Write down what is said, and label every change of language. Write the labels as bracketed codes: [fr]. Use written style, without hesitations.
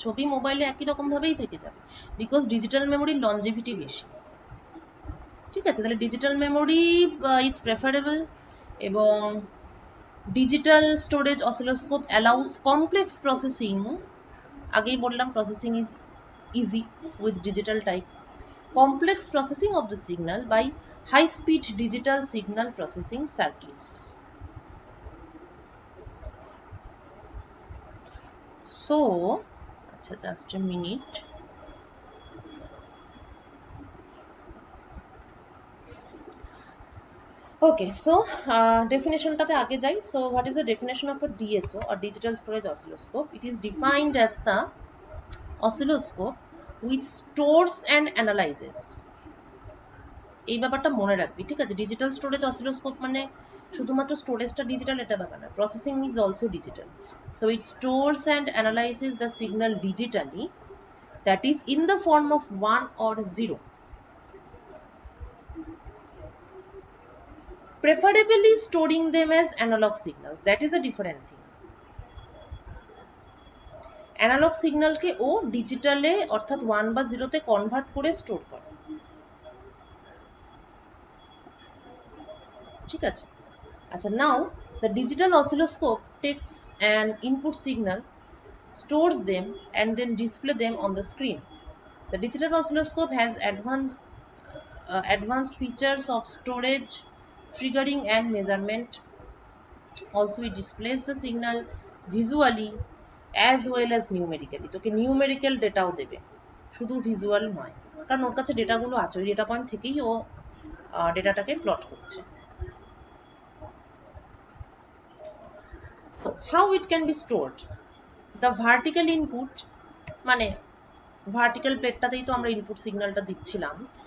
[bn] ছবি মোবাইলে একই রকম ভাবেই থেকে যাবে, বিকজ ডিজিটাল মেমোরির লনজিভিটি বেশি। ঠিক আছে, তাহলে [en] Digital memory is preferable. এবং digital storage oscilloscope allows complex processing. [bn] আগেই বললাম [en] Processing is easy with digital type. Complex processing of the signal by high speed digital signal processing circuits. So just a minute. Okay, so [bn] definition টাতে আগে যাই। [en] So what is the definition of a DSO or digital storage oscilloscope? It is defined as the oscilloscope which stores and analyzes. [bn] এই ব্যাপারটা মনে রাখবি, ঠিক আছে? Digital storage oscilloscope মানে শুধুমাত্র স্টোরেজটা ডিজিটাল এটা ব্যাপার না, [en] Processing is also digital. So it stores and analysis the signal digitally, that is in the form of 1 or 0, preferably storing them as analog signals. That is a different thing. [bn] Analogue সিগন্যালকে ও ডিজিটালে অর্থাৎ 1 বা 0 তে convert করে store করে। ঠিক আছে, আচ্ছা, [en] Now the digital oscilloscope takes an input signal, stores them, and then display them on the screen. The digital oscilloscope has advanced features of storage, triggering, and measurement. Also, it displays the signal visually as well as numerically. [bn] তোকে numerical ডেটাও দেবে, শুধু visual নয়, কারণ ওর কাছে ডেটাগুলো আছে, ওই data point থেকেই ও ডেটাটাকে plot করছে। [en] So how it can be stored? The vertical input, [bn] মানে ভার্টিক্যাল প্লেটটাতেই তো আমরা ইনপুট সিগন্যালটা দিচ্ছিলাম।